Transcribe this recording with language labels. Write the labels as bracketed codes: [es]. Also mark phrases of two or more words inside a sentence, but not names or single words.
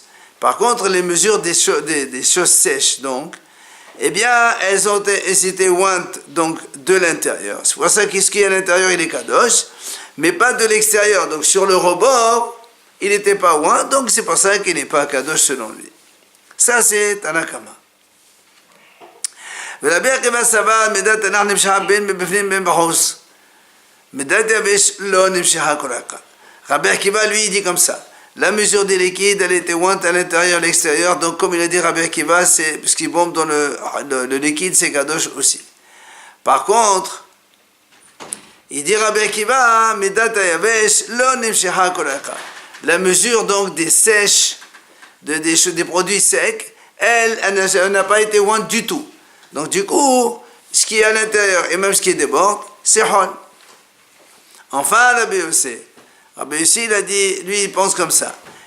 [fr] Par contre, les mesures des choses sèches, donc, eh bien, elles étaient ointes donc de l'intérieur. C'est pour ça que ce qui est à l'intérieur, il est kadosh, mais pas de l'extérieur. Donc, sur le rebord, il n'était pas oint, donc c'est pour ça qu'il n'est pas kadosh selon lui. Ça, c'est Tanakama. [he] ורבי עקיבא סבר מידת תנ"ך נמשכה בין מבפנים בין בחוץ. מידת יבש לא נמשכה כל אחד. [fr] Rabbi Akiva lui dit comme ça. La mesure des liquides, elle était ointe à l'intérieur et à l'extérieur. Donc comme il a dit Rabbi Akiva, c'est ce qui bombe dans le liquide, c'est kadosh aussi. Par contre, il dit Rabbi Akiva, [he] מידת יבש לא נמשכה כל אחד. [fr] La mesure donc des sèches, des produits secs, elle n'a pas été ointe du tout. Donc du coup, ce qui est à l'intérieur et même ce qui déborde, c'est hol. Enfin, Rabbi Yossi, il a dit, lui il pense comme ça.